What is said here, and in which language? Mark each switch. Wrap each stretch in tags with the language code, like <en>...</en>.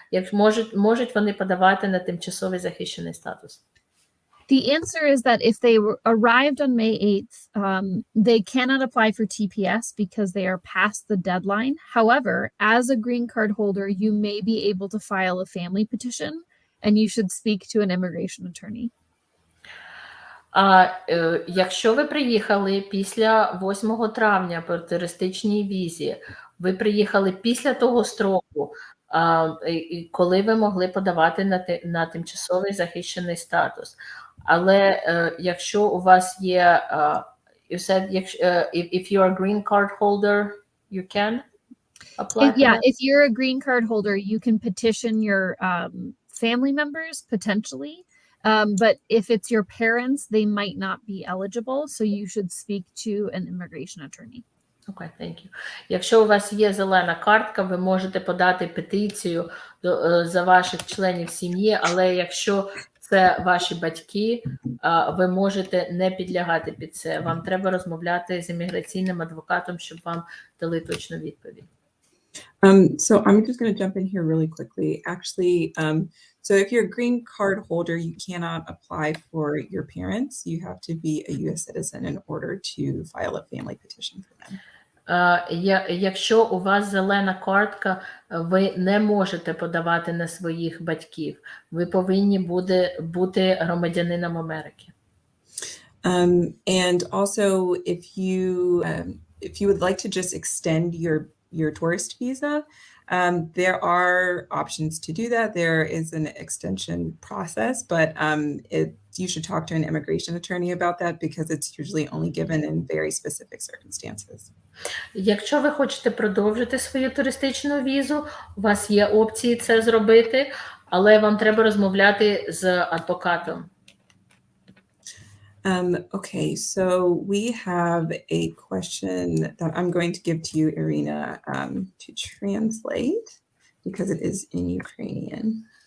<uk>Як можуть вони подавати на тимчасовий захищений статус?</uk> <en>The answer is that if they arrived on May 8th, they cannot apply for TPS because they are past the deadline. However, as a green card holder, you may be able to file a family petition, and you should speak to an immigration attorney.</en> <uk>Якщо ви приїхали після 8 травня по туристичній візі, ви приїхали після того строку, коли ви могли подавати на тимчасовий захищений статус. Але якщо у вас є,</uk> <en>you said, if you're a green card holder, you can apply? If you're a green card holder, you can petition your family members, potentially. But if it's your parents, they might not be eligible, so you should speak to an immigration attorney. Okay, thank you.</en> <uk>Якщо у вас є зелена картка, ви можете подати петицію за ваших членів сім'ї, але якщо це ваші батьки, ви можете не підлягати під це. Вам треба розмовляти з імміграційним адвокатом, щоб вам дали точну відповідь.</uk> <en>So I'm just going to jump in here really quickly. Actually, so if you're a green card holder, you cannot apply for your parents. You have to be a U.S. citizen in order to file a family petition for them.</en> <uk>Якщо у вас зелена картка, ви не можете подавати на своїх батьків. Ви повинні бути громадянином Америки.</uk> <en>And also, if you would like to just extend your tourist visa, there are options to do that. There is an extension process, but you should talk to an immigration attorney about that because it's usually only given in very specific circumstances.</en> <uk>Якщо ви хочете продовжити свою туристичну візу, у вас є опції це зробити, але вам треба розмовляти з адвокатом.</uk> <en>Okay, so we have a question that I'm going to give to you, Irina, to translate because it is in Ukrainian.</en>